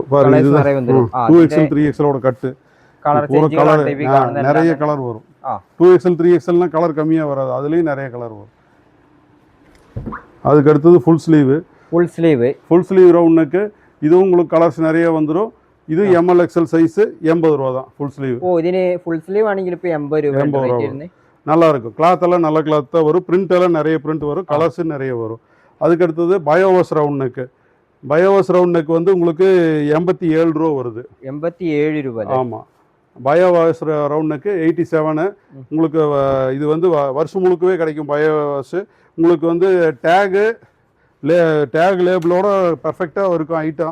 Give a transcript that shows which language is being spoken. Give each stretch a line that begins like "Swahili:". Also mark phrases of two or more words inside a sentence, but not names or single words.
Tamil: பாருங்க இது 2XL 3XLோட கட்டு. கலர் நிறைய கலர் வரும். 2XL 3XLனா கலர் கம்மியாக வராது. அதுலேயும் நிறைய கலர் வரும். அதுக்கு அடுத்தது
English: full sleeve round neck.
Tamil: இதுவும் உங்களுக்கு கலர்ஸ் நிறைய வந்துடும். இது
English: M L XL size
Tamil: 80 ரூபா தான்
English: full sleeve.
Malayalam: ഇതിന്
English: full sleeve
Malayalam: ആണെങ്കിൽ ഇപ്പോൾ 80 രൂപ.
Tamil: நல்லா இருக்கும். கிளாத் எல்லாம் நல்ல கிளாத் தான் வரும். பிரிண்ட் எல்லாம் நிறைய பிரிண்ட் வரும். கலர்ஸ் நிறைய வரும். அதுக்கு அடுத்தது பயோவாஸ்
English: round neck.
Tamil: பயோவாஸ்
English: round neck
Tamil: வந்து உங்களுக்கு 87 ரூபா வருது. 87 ரூபா. ஆமாம். பயோவாஸ்
English: round neck
Tamil: 87. உங்களுக்கு இது வந்து வருஷம் முழுக்கவே கிடைக்கும். பயோவாஸ் உங்களுக்கு வந்து
English: tag label
Tamil: பர்ஃபெக்டாக இருக்கும் ஐட்டம்.